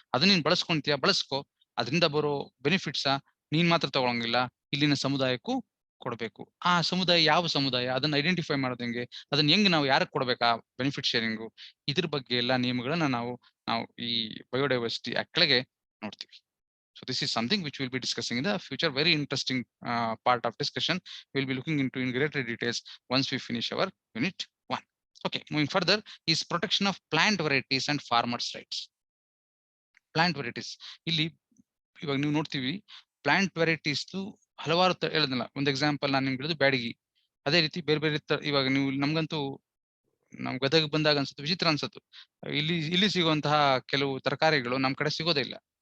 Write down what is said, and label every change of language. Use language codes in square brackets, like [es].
[kn] ಅದನ್ನ ನೀನ್ ಬಳಸ್ಕೊಂತೀಯ, ಬಳಸ್ಕೊ, ಅದರಿಂದ ಬರೋ ಬೆನಿಫಿಟ್ಸ ನೀನ್ ಮಾತ್ರ ತಗೊಳಂಗಿಲ್ಲ, ಇಲ್ಲಿನ ಸಮುದಾಯಕ್ಕೂ ಕೊಡ್ಬೇಕು. ಆ ಸಮುದಾಯ ಯಾವ ಸಮುದಾಯ, ಅದನ್ನ ಐಡೆಂಟಿಫೈ ಮಾಡೋದು ಹೆಂಗೆ, ಅದನ್ನ ಹೆಂಗ್ ನಾವು ಯಾರಿಗೆ ಕೊಡ್ಬೇಕಾ ಬೆನಿಫಿಟ್ ಶೇರಿಂಗು, ಇದ್ರ ಬಗ್ಗೆ ಎಲ್ಲ ನಿಯಮಗಳನ್ನ ನಾವು ಈ ಬಯೋಡೈವರ್ಸಿಟಿ ಆಕ್ಟ್ ಕೆಳಗೆ ನೋಡ್ತೀವಿ. [en] So this is something which we'll be discussing in the future. Very interesting part of discussion. We'll be looking into in greater details once we finish our unit 1. Okay, moving further is protection of plant varieties and farmers' rights. Plant varieties. [kn] ಇಲ್ಲಿ ಇವಾಗ ನೀವು ನೋಡ್ತೀವಿ, plant varieties ಹಲವಾರು ಹೇಳಿದ್ನಲ್ಲ, ಒಂದು example ನಾನು ನಿಮ್ಗೆ ಹೇಳಿದ್ದು ಬ್ಯಾಡಗಿ. ಅದೇ ರೀತಿ ಬೇರೆ ಇವಾಗ ನೀವು ನಮ್ಗಂತೂ ನಮ್ ಗದಗ ಬಂದಾಗ ಅನ್ಸುತ್ತೆ, ವಿಚಿತ್ರ ಅನ್ಸುತ್ತೆ, ಇಲ್ಲಿ ಸಿಗುವಂತಹ ಕೆಲವು ತರಕಾರಿಗಳು ನಮ್ ಕಡೆ ಸಿಗೋದೇ ಇಲ್ಲ.